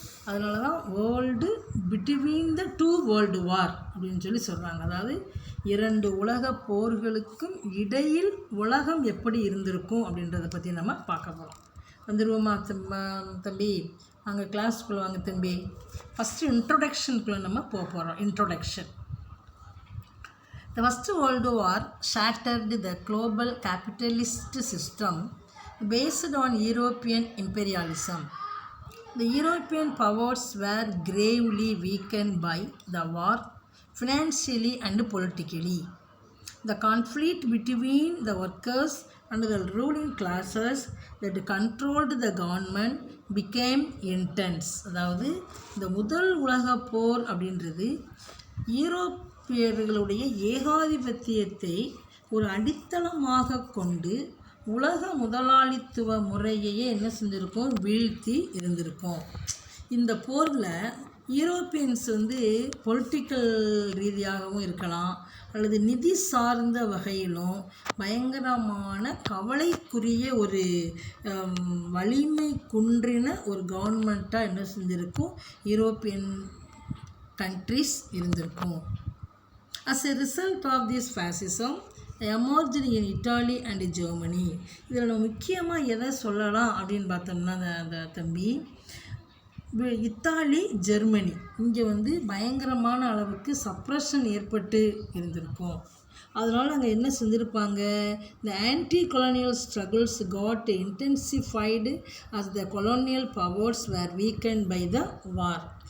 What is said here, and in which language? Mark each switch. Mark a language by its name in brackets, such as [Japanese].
[Tamil] அதனால தான் [English] world between the two world war [Tamil] அப்படின்னு சொல்கிறாங்க. அதாவது 2 உலக போர்களுக்கும் இடையில் உலகம் எப்படி இருந்திருக்கும் அப்படின்றத பற்றி நம்ம பார்க்க போகிறோம். வந்துடுவோமா தம்பி? அங்கே கிளாஸ்க்குள்ளே வாங்க தம்பி. ஃபஸ்ட்டு இன்ட்ரொடக்ஷனுக்குள்ளே நம்ம போக போகிறோம். [English] Introduction. The First World War shattered the global capitalist system based on European imperialism. The European powers were gravely weakened by the war, financially and politically. The conflict between the workers and the ruling classes that controlled the government became intense. [Tamil] அதாவது இந்த முதல் உலக போர் அப்படின்றது யூரோப்பியர்களுடைய ஏகாதிபத்தியத்தை ஒரு அடித்தளமாக கொண்டு உலக முதலாளித்துவ முறையையே என்ன செஞ்சுருக்கோம், வீழ்த்தி இருந்திருக்கும். இந்த போரில் யூரோப்பியன்ஸ் பொலிட்டிக்கல் ரீதியாகவும் இருக்கலாம், அல்லது நிதி சார்ந்த வகையிலும் பயங்கரமான கவலைக்குரிய ஒரு வலிமை குன்றின ஒரு கவர்மெண்ட்டாக என்ன செஞ்சுருக்கும், யூரோப்பியன் கண்ட்ரிஸ் இருந்திருக்கும். [English] As a result of this fascism emerged in Italy and Germany. [Tamil] இதில் நம்ம முக்கியமாக எதை சொல்லலாம் அப்படின்னு பார்த்தோம்னா அந்த தம்பி, இத்தாலி, ஜெர்மனி இங்கே பயங்கரமான அளவுக்கு சப்ரஷன் ஏற்பட்டு இருந்திருக்கும். அதனால் அங்கே என்ன செஞ்சுருப்பாங்க, இந்த [English] Anti colonial struggles got intensified as the colonial powers were weakened by the war.